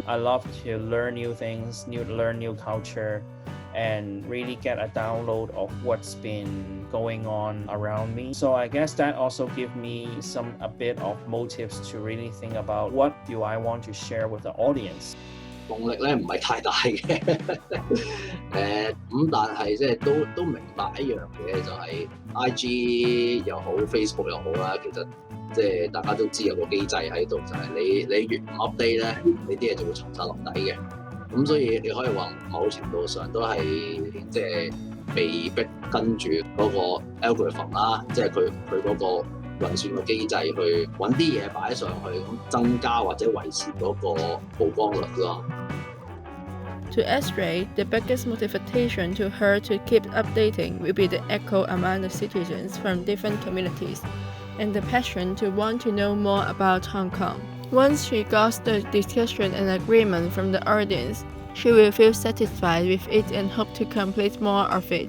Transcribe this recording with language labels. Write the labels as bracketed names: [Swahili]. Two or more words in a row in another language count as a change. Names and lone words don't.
[English] I love to learn new things, learn new culture, and really get a download of what's been going on around me. So I guess that also gives me a bit of motives to really think about what do I want to share with the audience. [Cantonese] 動力咧唔係太大嘅，咁但係即係都明白一樣嘢就係 IG 又好 Facebook 又好啦，其實即係大家都知有個機制喺度，就係你越唔 update 咧，你啲嘢就會沉晒落底嘅。咁所以你可以話某程度上都係即係被逼跟住嗰個 algorithm 啦，即係佢嗰個運算嘅機制去揾啲嘢擺上去，咁增加或者維持嗰個曝光率咯。 [English] To Azurite, the biggest motivation to her to keep updating will be the echo among the citizens from different communities and the passion to want to know more about Hong Kong. Once she got the discussion and agreement from the audience, she will feel satisfied with it and hope to complete more of it.